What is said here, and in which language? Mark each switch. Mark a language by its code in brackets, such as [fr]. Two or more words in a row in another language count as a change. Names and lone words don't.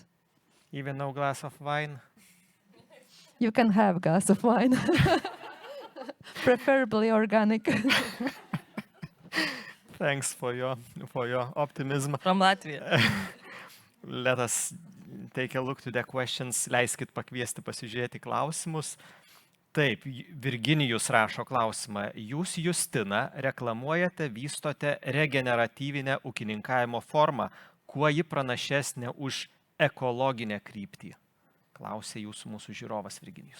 [en] Even no glass of wine? You can have a glass of wine, preferably organic. Thanks for your optimism. From Latvia. Let us take a look to the questions. [lt] Leiskit pakviesti pasižiūrėti klausimus. Taip, Virginijus rašo klausimą. Jūs, Justina, reklamuojate, vystote regeneratyvinę ūkininkavimo formą. Kuo ji pranašesnė už ekologinę kryptį? Klausė jūsų mūsų žiūrovas Virginijus.